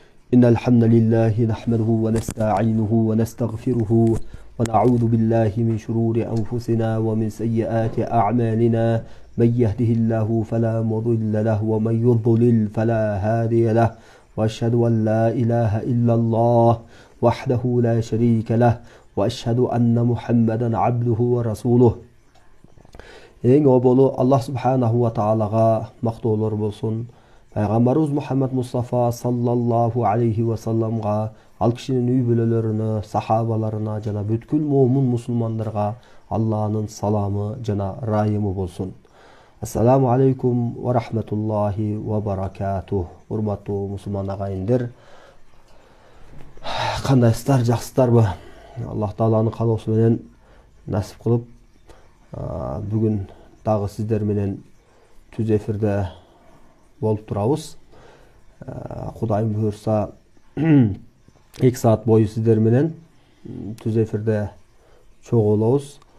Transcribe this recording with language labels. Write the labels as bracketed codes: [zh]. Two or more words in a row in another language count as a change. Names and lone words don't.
[ar] إن الحمد لله نحمده ونستعينه ونستغفره ونعوذ بالله من شرور أنفسنا ومن سيئات أعمالنا من يهده الله فلا مضل له ومن يضلل فلا هادي له وأشهد أن لا إله إلا الله وحده لا شريك له وأشهد أن محمدا عبده ورسوله. [ky] Eң оболу Аллах [ar] سبحانه وتعالى [ky] мактоолор болсун. Пайгамбарыбыз Мухаммад Мустафа [ar] صلى الله عليه وسلم, [ky] ал кишинин үй бүлөлөрүнө, сахабаларына жана бүткүл момун мусулмандарга Аллахнын саламы жана райымы болсун. [ar] السلام عليكم ورحمة الله وبركاته. [ky] Урматтуу мусулман агайындар, кандайсыздар, жакшысыздарбы? Аллах Тааланын каалоосу менен насип кылып бүгүн дагы сиздер менен түз эфирде болуп турабыз. Кудайым буйрса 2 саат бою сиздер менен түз эфирде чогулабыз.